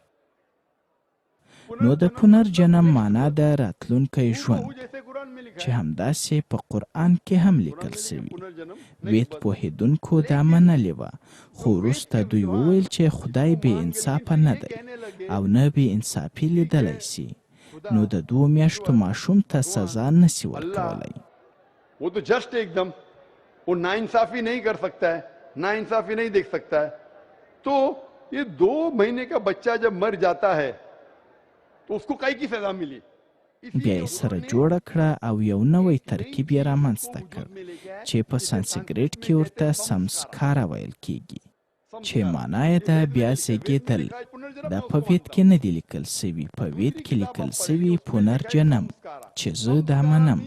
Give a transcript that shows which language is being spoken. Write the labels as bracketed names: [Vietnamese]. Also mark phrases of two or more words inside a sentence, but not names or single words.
[Pashto] نو د پنرجنم معنا ده راتلونکی ژوند، چې همداسې په قرآن کې هم لیکل سوي. وید پوهېدونکو دا منلې وه، خو وروسته دوی وویل چې خدای بې انصافه نه دی او نه بې انصافي لیدلی سي، نو د 2 میاشتو ماشوم ته سزا نسي ورکولی. [Hindi] वो नाइंसाफी नहीं कर सकता है, नाइंसाफी नहीं देख सकता है. तो ये 2 महीने का बच्चा जब मर जाता है तो उसको काई की सजा मिली. [Pashto] بیا یې سره جوړه کړه او یو نوی ترکیب یې رامنځته کړ چې په سانسکریټ کې ورته سمسکاره ویل کیږي، چې معنا یې ده بیا زیږېدل. دا په وید کې نه دی لیکل سوي، په وید کې لیکل سوي پنرجنم، چې زه دا منم.